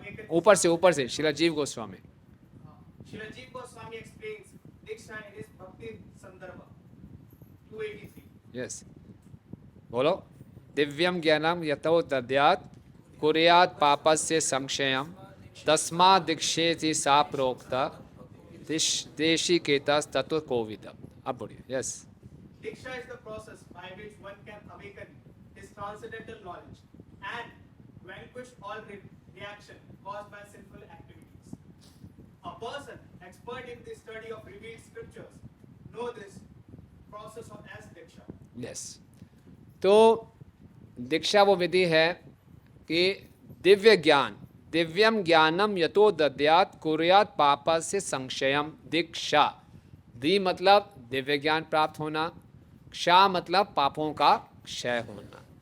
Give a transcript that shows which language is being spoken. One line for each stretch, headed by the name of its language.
Hindi: ऊपर से शिलाजीव Goswami.
English: Shilajiv Goswami explains Diksha in his Bhakti Sandarbha 283.
Sanskrit: यस,
Hindi: बोलो।
Sanskrit: दिव्यम ज्ञानम यतो दद्यात् कुर्यात् पापस्य संक्षयम तस्मात् दीक्षेति सा प्रोक्ता देशिकेतस् तत्व कोविद।
Hindi: अब बोलिए।
Sanskrit: यस।
English: Diksha is the process by which one can awaken his transcendental knowledge and vanquish all reaction caused by sinful activities. A person expert in the study of revealed scriptures know this process of as Diksha.
Hindi: Yes, तो दीक्षा वो विधि है कि दिव्य ज्ञान,
Sanskrit: दिव्यम ज्ञानम यतो दद्यात् कुर्यात् पापस्य संक्षयम।
Hindi: दीक्षा, दी मतलब दिव्य ज्ञान प्राप्त होना,क्षा मतलब पापों का क्षय होना।